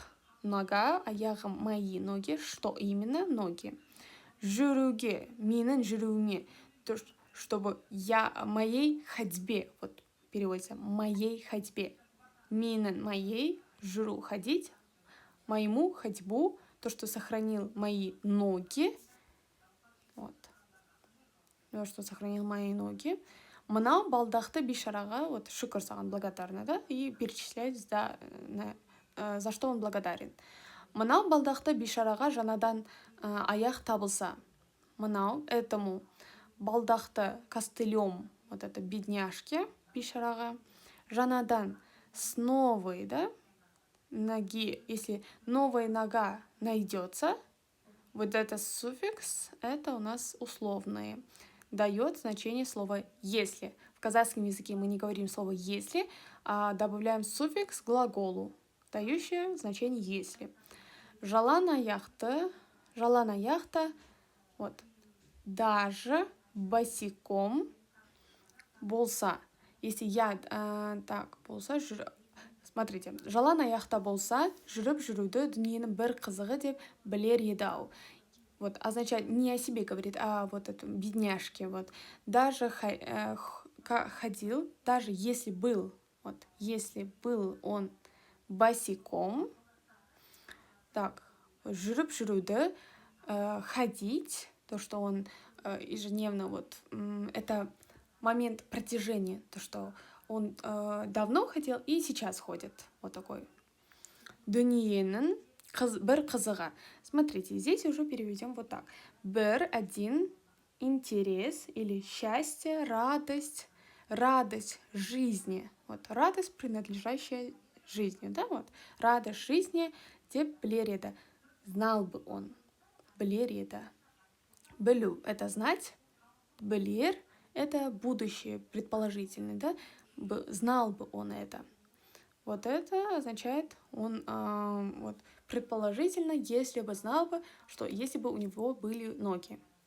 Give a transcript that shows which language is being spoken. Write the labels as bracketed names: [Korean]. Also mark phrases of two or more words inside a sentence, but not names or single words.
[Russian] Нога, аяғым, мои ноги. Что именно? Ноги. [Kazakh] Жүруге, менің жүруіме. [Russian] То, чтобы я моей ходьбе, вот переводится, моей ходьбе. Менің, моей, жүру, ходить, моему ходьбу, то, что сохранил мои ноги. Вот. То, что сохранил мои ноги. [Kazakh] Мынау балдақты бишараға, вот, шүкір саған, [Russian] благодарна, да, и перечисляет, за что он благодарен. [Kazakh] Мынау балдақты бишараға жаңадан аяқ табылса. Мынау, [Russian] этому балдақты костылем, вот это бедняжке [Kazakh] бишараға, жаңадан [Russian] с новой, да, ноги, если новая нога найдется, вот это суффикс, это у нас условные, дает значение слова «если». В казахском языке мы не говорим слово «если», а добавляем суффикс к глаголу, дающее значение «если». [Kazakh] Жалан аяқты, вот, [Russian] даже босиком [Kazakh] болса. [Russian] Если я так [Kazakh] болса, смотрите, жалан аяқта болса, жүріп жүруді дүниенің бір қызығы деп білер еді-ау. [Russian] Вот, означает, не о себе говорит, а вот это бедняжке. Вот. Даже ходил, даже если был, вот, если был он босиком, так, [Kazakh] жүріп жүруді, [Russian] ходить, то, что он ежедневно, вот, это момент протяжения, то, что он давно ходил и сейчас ходит, вот такой. [Kazakh] Дүниенің бір қызыға. [Russian] Смотрите, здесь уже переведем вот так. Бір, один, интерес или счастье, радость жизни. Вот, радость, принадлежащая жизни, да, вот. Радость жизни, [Kazakh] деп білер еді. [Russian] Знал бы он. [Kazakh] Білер еді. Білу – [Russian] это знать. Білер – это будущее, предположительное, да. Знал бы он это. Вот это означает, он вот, Предположительно, если бы знал бы, что если бы у него были ноги.